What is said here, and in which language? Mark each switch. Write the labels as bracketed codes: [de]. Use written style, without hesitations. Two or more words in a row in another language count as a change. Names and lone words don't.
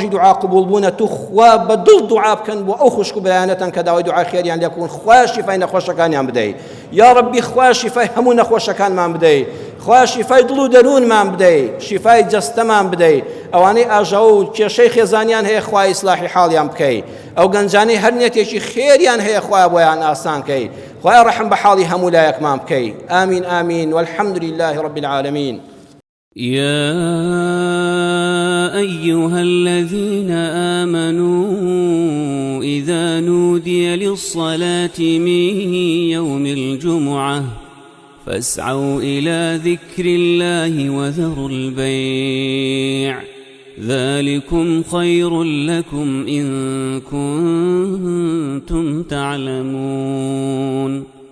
[ckb] دوعا قبول بوونە تو خوا بە دڵ دوعا بکەن بۆ ئەو خوشک و بەیانەتەن کە داوای دوعای خێریان لێ بکەون خوا شیفای نەخۆشەکانیان بدەی [ar] یا ڕەبی [ckb] خوا شیفای هەموو نەخۆشەکانمان بدەی خوا شیفای دڵ و دەروونمان بدەی شیفای جەستەمان بدەی ئەوانەی ئاژاو و کێشەی خێزانیان هەیە خوا ئیسلاحی حاڵیان بکەی ئەو گەنجانەی هەر نێتێکی خێریان هەیە خوا بۆیان ئاسان کەی خوا ڕەحم بە حاڵی هەموو لایەکمان بکەی ئامین ئامین [ar] والحمد لله رب العالمين. يا أيها الذين آمنوا إذا نودي للصلاة من يوم الجمعة فاسعوا إلى ذكر الله وذروا البيع ذلكم خير لكم إن كنتم تعلمون.